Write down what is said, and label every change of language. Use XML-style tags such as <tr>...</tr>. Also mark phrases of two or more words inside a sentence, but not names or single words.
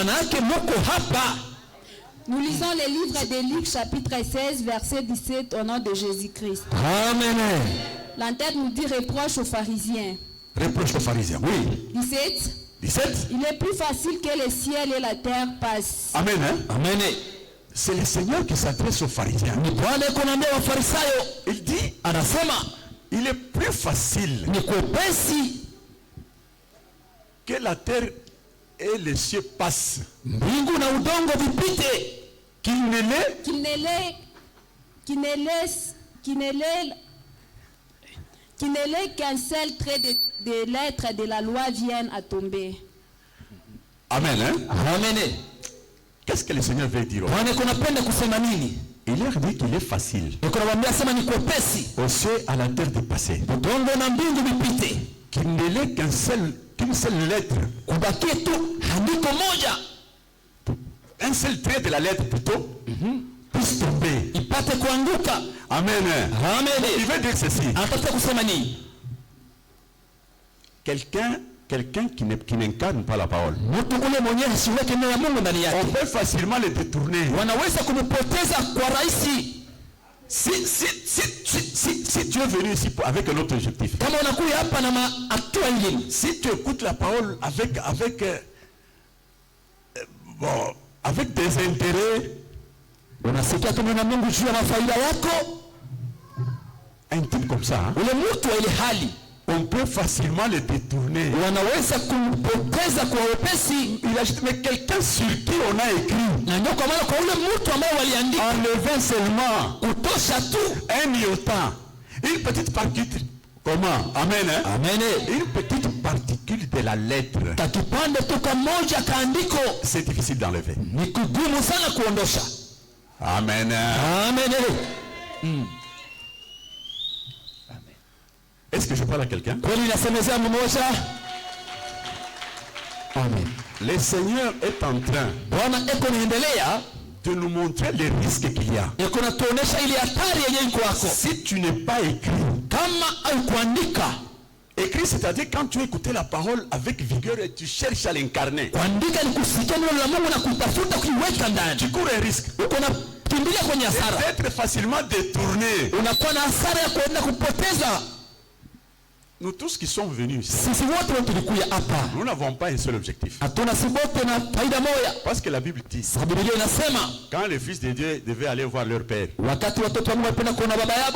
<fr>Nous lisons le livre de Luc chapitre 16 verset 17 au nom de Jésus-Christ. Amen. La tête nous dit reproche aux pharisiens. Reproche aux pharisiens, oui. 17. Il est plus facile que le ciel et la terre passent. Amen. Hein? Amen. c'est le Seigneur qui s'adresse aux pharisiens.</fr> <sw>Ni Bwana yuko anaambia Wafarisayo.</sw> <fr>Il dit,</fr> <sw>Anasema</sw> <fr>il est plus facile</fr> <sw>ni kwepesi</sw> <fr>que la terre et les cieux passent</fr> <sw>mbingu na udongo vipite</sw> <fr>qu'il ne l'est qu'un seul trait de lettres de la loi vienne à tomber. Amen. Hein? Amen. Qu'est-ce que le Seigneur veut dire?</fr> <sw>Bwana kunapenda kusema nini?</sw> <fr>Il leur dit qu'il est facile</fr> <sw>Yuko anawaambia sema ni kwepesi</sw> <fr>au ciel à la terre de passer.</fr> <sw>udongo na mbingu vipite,</sw> <fr>Qu'il ne l'est qu'une seule lettre.</fr> <sw>kubakie tu andiko moja,</sw> <fr>Un seul trait de la lettre plutôt puisse tomber.</fr> <sw>ipate kuanguka.</sw> <fr>Amen. Amen. Il veut dire ceci.</fr> <sw>Anataka kusema nini?</sw> <fr>Quelqu'un qui n'incarne pas la parole,</fr> <sw>Mtu ule mwenyewe hasiweke neno la Mungu ndani</sw> <fr>on</fr> <sw>yake,</sw> <fr>peut facilement le détourner.</fr> <sw>wanaweza kumpoteza kwa rahisi.</sw> <fr>Si tu es venu ici avec un autre objectif,</fr> <sw>Kama unakuja hapa na hatua ingine,</sw> <fr>si tu écoutes la parole avec des intérêts,</fr> <sw>unasikia tu neno la Mungu juu ya mafaida yako,</sw> <fr>un type comme ça, hein,</fr> <sw>ule mtu wa ile hali</sw> <fr>on peut facilement le détourner.</fr> <sw>wanaweza kumpoteza kwa wepesi.</sw> <fr>Il a dit, mais quelqu'un sur qui on a écrit,</fr> <sw>Na ndio kwa maana kwa ule mtu ambaye waliandika</sw> <fr>enlever seulement</fr> <sw>kutosha tu</sw> <fr>un iota, une petite particule. Comment? Amen. Hein? Amen. Une petite particule de la lettre.</fr> <sw>Kakipande tu kamoja kaandiko</sw> <fr>C'est difficile d'enlever.</fr> <sw>ni kugumu sana kuondosha.</sw> <fr>Amen. Amen. Est-ce que je parle à quelqu'un?</fr> <sw>Kweli nasemezea mmoja.</sw> <fr>Amen. Le Seigneur est en train</fr> <sw>Bwana eko niendelea</sw> <fr>de nous montrer les risques qu'il y a.</fr> <sw>eko natuonesha ile hatari yenye iko kwako.</sw> <fr>Si tu n'es pas écrit,</fr> <sw>Kama au kuandika,</sw> <fr>écrit c'est-à-dire quand tu écoutes la parole avec vigueur et tu cherches à l'incarner,</fr> <sw>kuandika ni kusikia neno la Mungu na kutafuta kuiweka ndani.</sw> <fr>tu cours un risque</fr> <sw>Uko na kimbilia kwenye hasara.</sw> <fr>d'être facilement détourné.</fr> <sw>Unakuwa na hasara ya kwenda kupoteza.</sw> <fr>Nous tous qui sommes venus ici,</fr> <sw>Sisi wote tulikuja hapa,</sw> <fr>nous n'avons pas un seul objectif.</fr> <sw>hatuna si wote na faida moja.</sw> <fr>Parce que la Bible dit,</fr> <sw>Sababu Biblia inasema</sw> <fr>quand les fils de Dieu devaient aller voir leur père,</fr> <sw>wakati watoto wa Mungu walipenda kuona baba yao,</sw>